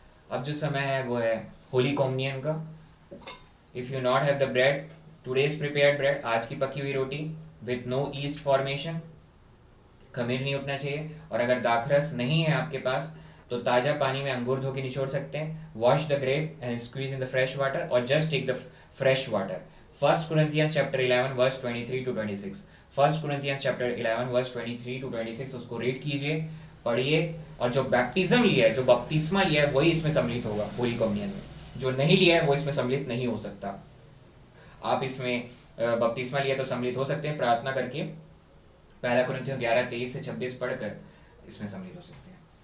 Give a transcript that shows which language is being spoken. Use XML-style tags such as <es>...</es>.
<hi>अब जो समय है वो है होली कॉम्युनियन का।</hi> <en>if you not have the bread, today's prepared bread,</en> <hi>आज की पकी हुई रोटी</hi> <en>with no yeast formation,</en> <hi>खमीर नहीं उठना चाहिए। और अगर दाखरस नहीं है आपके पास तो ताज़ा पानी में अंगूर धो के निचोड़ सकते हैं।</hi> <en>Wash the grape and squeeze in the fresh water और just take the fresh water. 1 Corinthians chapter 11 verse 23 to 26, 1 Corinthians chapter 11 verse 23 to 26,</en> <hi>उसको रीड कीजिए, पढ़िए। और जो बैप्टिज्म लिया है, जो बपतिस्मा लिया है, वही इसमें सम्मिलित होगा होली कम्युनियन में। जो नहीं लिया है वो इसमें सम्मिलित नहीं हो सकता। आप इसमें बपतिस्मा लिया तो सम्मिलित हो सकते हैं प्रार्थना करके। 1 Corinthians 11:23 से 26 पढ़कर इसमें सम्मिलित हो सकते हैं।</hi>